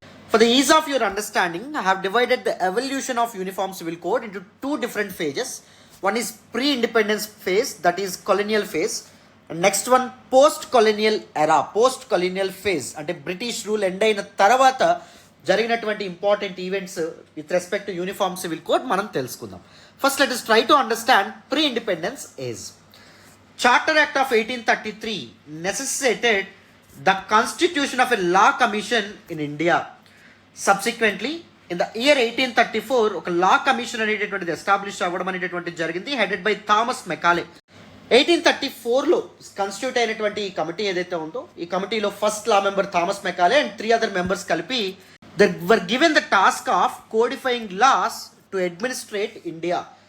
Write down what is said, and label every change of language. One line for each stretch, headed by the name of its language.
English: For the ease of your understanding, I have divided the evolution of uniform civil code into two different phases. One is pre-independence phase, that is colonial phase. And next one post-colonial era, post-colonial phase.
Telugu: అంటే British rule end అయిన తర్వాత జరిగినటువంటి
English: important events with respect to uniform civil code
Telugu: మనం తెలుసుకుందాం.
English: First let us try to understand pre-independence age. Charter Act of 1833 necessitated the constitution of a law commission in India. Subsequently, in the year 1834,
Telugu: ఒక law commission అనేటటువంటిది establish అవ్వడం అనేటటువంటిది జరిగింది,
English: Headed by Thomas Macaulay.
Telugu: 1834లో constitute అయినటువంటి ఈ committee ఏదైతే ఉందో ఈ కమిటీలో first law member Thomas Macaulay and
English: 3 other members
Telugu: కలిపి
English: They were given the task of codifying laws to administrate India.